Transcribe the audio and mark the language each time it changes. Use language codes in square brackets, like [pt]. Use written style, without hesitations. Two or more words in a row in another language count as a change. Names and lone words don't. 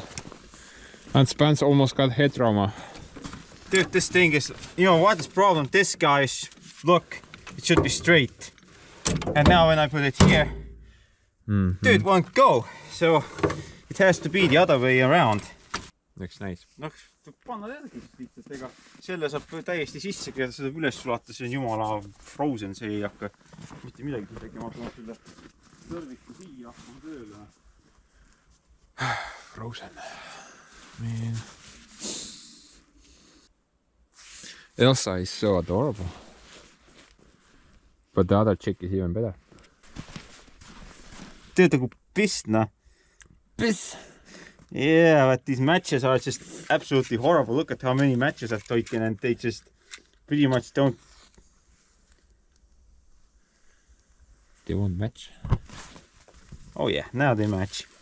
[en] And Spence almost got head trauma. Dude, this thing is, you know what is the problem? This guy is look, it should be straight. And now when I put it here, dude, won't go. So it has to be the other way around. Looks nice. [et] noh, panna järgi lihtsalt, ega selle saab täiesti sisse, kui seda üles sulata, see on jumala frozen, see ei hakka mitte midagi tegema, ma selle tõrviku siia hakkama tööle. [en] Frozen. Man. Elsa is so adorable. But the other chick is even better. [et] Teed nagu pistna. [en] Piss! Yeah, but these matches are just absolutely horrible. Look at how many matches I've taken and they just pretty much don't... They won't match. Oh yeah, now they match.